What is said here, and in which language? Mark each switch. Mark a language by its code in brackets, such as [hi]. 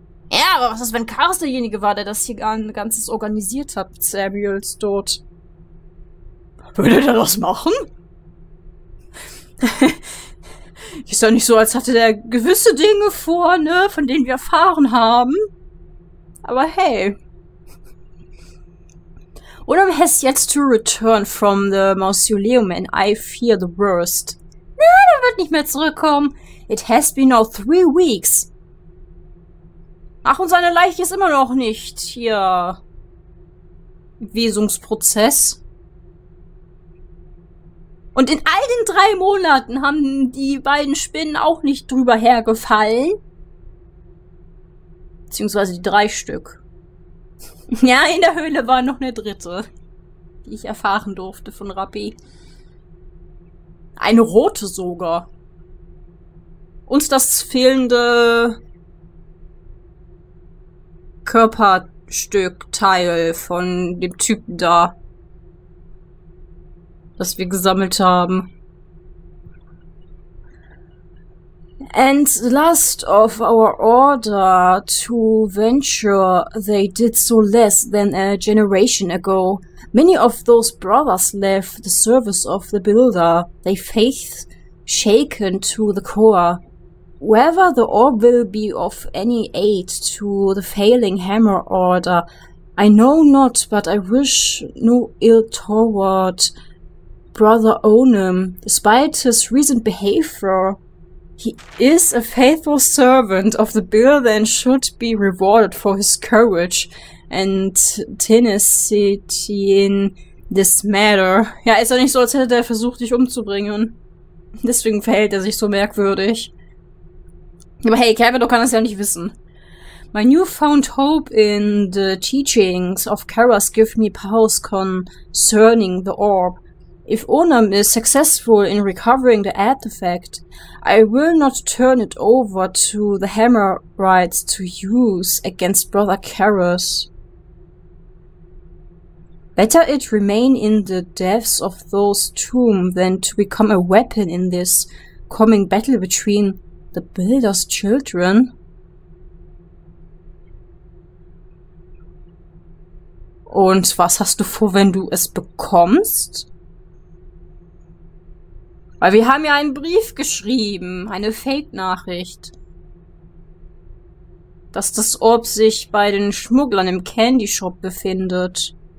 [de] Ja, aber was ist, wenn Karras derjenige war, der das hier Ganzes organisiert hat mit Samuels Tod? Würde der das machen? Ist doch nicht so, als hatte der gewisse Dinge vor, ne, von denen wir erfahren haben. Aber hey. [en] Oder has yet to return from the mausoleum and I fear the worst. [de] Na, der wird nicht mehr zurückkommen. [en] It has been now 3 weeks. [de] Ach, und seine Leiche ist immer noch nicht hier. Wesungsprozess. Und in all den 3 Monaten haben die beiden Spinnen auch nicht drüber hergefallen. Beziehungsweise die 3 Stück. Ja, in der Höhle war noch eine 3., die ich erfahren durfte von Rappi. Eine rote sogar. Und das fehlende Körperstückteil von dem Typen da, das wir gesammelt haben. [en] And the last of our order to venture, they did so less than a generation ago. Many of those brothers left the service of the builder, their faith shaken to the core. Whether the orb will be of any aid to the failing hammer order, I know not, but I wish no ill toward Brother Onem, despite his recent behavior. He is a faithful servant of the builder and should be rewarded for his courage and tenacity in this matter. [de] Ja, ist doch nicht so, als hätte er versucht, dich umzubringen. Deswegen verhält er sich so merkwürdig. Aber hey, Cavador kann das ja nicht wissen. [en] My newfound hope in the teachings of Karas give me pause concerning the orb. If Onam is successful in recovering the artifact, I will not turn it over to the Hammerites to use against Brother Karas. Better it remain in the depths of those tombs than to become a weapon in this coming battle between the Builder's children. [de] Und was hast du vor, wenn du es bekommst? Weil wir haben ja einen Brief geschrieben, eine Fake-Nachricht. Dass das Orb sich bei den Schmugglern im Candy Shop befindet.